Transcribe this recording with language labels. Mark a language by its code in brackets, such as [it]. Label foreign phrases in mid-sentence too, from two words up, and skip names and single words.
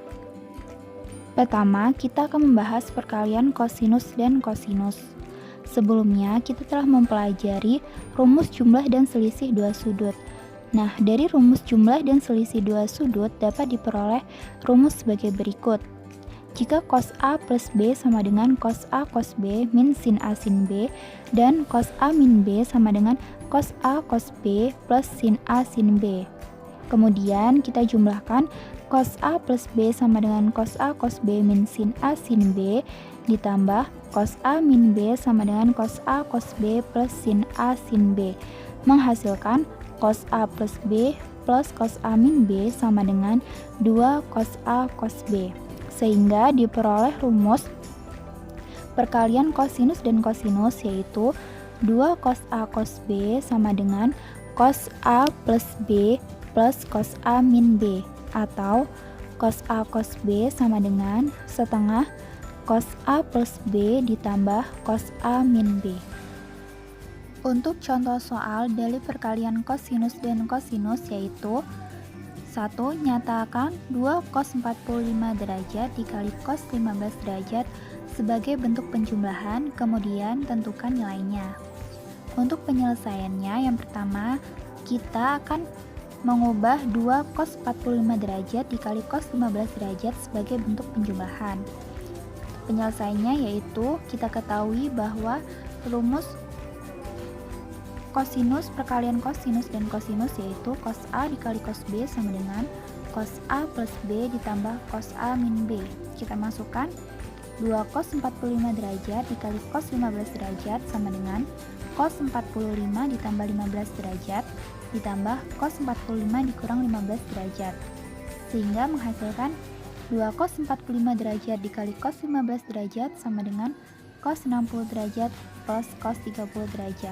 [id] Pertama, kita akan membahas perkalian kosinus dan kosinus. Sebelumnya, kita telah mempelajari rumus jumlah dan selisih dua sudut. Nah, dari rumus jumlah dan selisih dua sudut dapat diperoleh rumus sebagai berikut. Jika cos A plus B sama dengan cos A cos B min sin A sin B, dan cos A min B sama dengan cos A cos B plus sin A sin B. Kemudian kita jumlahkan cos A plus B sama dengan cos A cos B min sin A sin B ditambah cos A min B sama dengan cos A cos B plus sin A sin B, menghasilkan cos A plus B plus cos A min B sama dengan 2 cos A cos B, sehingga diperoleh rumus perkalian kosinus dan kosinus, yaitu 2 cos A cos B sama dengan cos A plus B plus cos A min B, atau cos A cos B sama dengan setengah cos A plus B ditambah cos A min B. Untuk contoh soal dari perkalian kosinus dan kosinus, yaitu 1. Nyatakan 2 cos 45 derajat dikali cos 15 derajat sebagai bentuk penjumlahan, kemudian tentukan nilainya. Untuk penyelesaiannya, yang pertama kita akan mengubah 2 cos 45 derajat dikali cos 15 derajat sebagai bentuk penjumlahan. Penyelesaiannya yaitu kita ketahui bahwa rumus kosinus, perkalian kosinus dan kosinus, yaitu cos A dikali cos B sama dengan cos A plus B ditambah cos A min B. Kita masukkan 2 cos 45 derajat dikali cos 15 derajat sama dengan cos 45 ditambah 15 derajat ditambah cos 45 dikurang 15 derajat. sehingga menghasilkan 2 cos 45 derajat dikali cos 15 derajat sama dengan cos 60 derajat plus cos 30 derajat.